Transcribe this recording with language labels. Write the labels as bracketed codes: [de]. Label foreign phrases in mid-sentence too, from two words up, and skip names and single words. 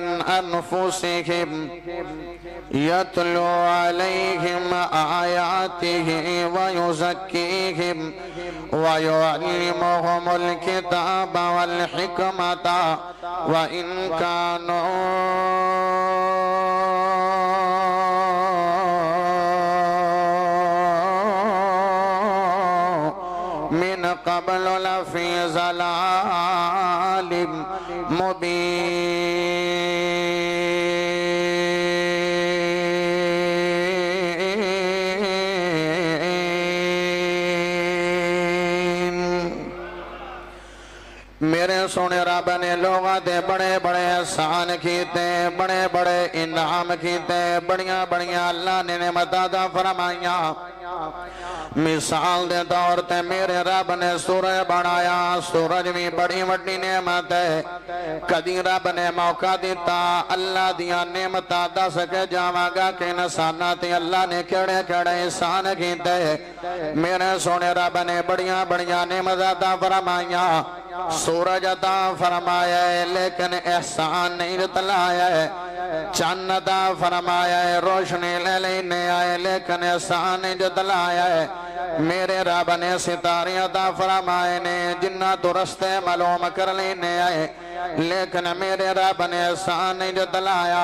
[ar] أَنفُسِهِمْ يَتْلُو عَلَيْهِمْ آيَاتِهِ وَيُزَكِّيهِمْ وَيُعَلِّمُهُمُ الْكِتَابَ وَالْحِكْمَةَ وَإِنْ كَانُوا من قبل لفی ضلال مبین۔ [pa] میرے سونے رب نے لوگاں دے بڑے بڑے احسان کیتے، بڑے بڑے انعام کیتے، بڑیاں بڑیاں اللہ نے نعمتاں عطا فرمائیاں۔ مثال دے دور تے میرے رب نے سورج بنایا، سورج بھی بڑی وڈی نعمت ہے۔ کدی رب نے موقع دیتا اللہ دیاں نعمتاں دس کے جاواں گا کہ انساناں تے اللہ نے کیڑے کیڑے احسان کیتے۔ میرے سونے رب نے بڑیاں بڑیاں نعمتاں عطا فرمائیاں۔ سورج عطا فرمایا ہے لیکن احسان نہیں جتلایا ہے، چاند عطا فرمایا ہے روشنی لے لینے آئے لیکن احسان نہیں جتلایا ہے۔ میرے رب نے ستارے عطا فرمائے نے جنات و رستے معلوم کر لینے آئے لیکن میرے رب نے احسان نہیں جتلایا۔